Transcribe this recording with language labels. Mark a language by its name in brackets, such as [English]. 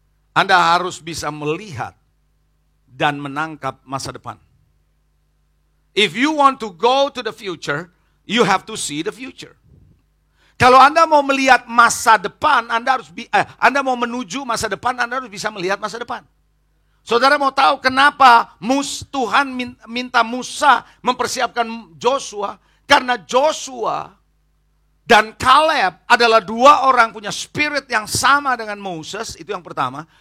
[Indonesian] Anda harus bisa melihat dan menangkap masa depan. [English] If you want to go to the future, you have to see the future. [Indonesian] Kalau Anda mau melihat masa depan, Anda mau menuju masa depan, Anda harus bisa melihat masa depan. Saudara mau tahu kenapa Tuhan minta Musa mempersiapkan Joshua? Karena Joshua dan Caleb adalah 2 orang punya spirit yang sama dengan Moses, itu yang pertama.